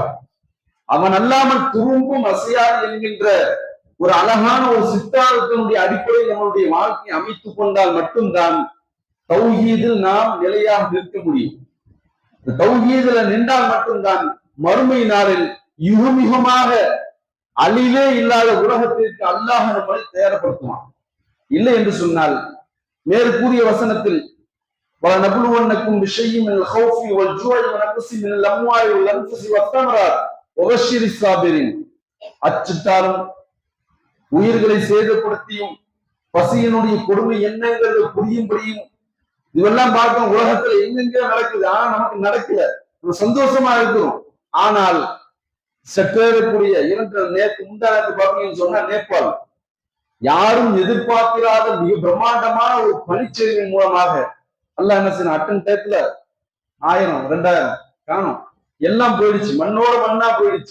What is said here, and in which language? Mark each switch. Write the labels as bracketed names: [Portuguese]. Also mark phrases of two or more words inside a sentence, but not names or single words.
[Tamil] அவன் அல்லாமல் துரும்பும் அசையாது என்கின்ற ஒரு அழகான ஒரு சித்தாந்தத்தினுடைய அடிப்படையில் நம்மளுடைய வாழ்க்கையை அமைத்துக் கொண்டால் மட்டும்தான் தௌஹீதில் நாம் நிலையாக நிற்க முடியும். தௌஹீதுல நின்றால் மட்டும்தான் மறுமை நாளில் யுகமிகமாக அழிவே இல்லாத உலகத்திற்கு அல்லாஹ் நம்மளை தயாரப்படுத்துவான். இல்லை என்று சொன்னால் மேற்கூறிய வசனத்தில் [Arabic] وَلَنَبْلُوَنَّكُمْ بِشَيْءٍ مِنَ الْخَوْفِ وَالْجُوعِ وَنَقْصٍ مِنَ الْأَمْوَالِ وَالْأَنْفُسِ وَالثَّمَرَاتِ وَبَشِّرِ الصَّابِرِينَ. [Tamil] அச்சிட்டாலும் உயிர்களை சேதப்படுத்தியும் பசியினுடைய கொடுமை என்னங்கிறது புரியும்படியும் இதெல்லாம் பார்க்க உலகத்துல எங்கெங்க நடக்குது. ஆனா நமக்கு நடக்கல, நம்ம சந்தோஷமா இருக்கிறோம். ஆனால் சற்றேறக்கூடிய நேற்று முந்தானத்து பார்த்தீங்கன்னு சொன்னா நேபாள் யாரும் எதிர்பார்க்கிறாத மிக பிரம்மாண்டமான ஒரு பனிச்சரிவின் மூலமாக அல்லாஹ் என்ன செய்யணும், அட்டன் டயத்துல 1000 2000 காணும், எல்லாம் போயிடுச்சு, மண்ணோட மண்ணா போயிடுச்சு.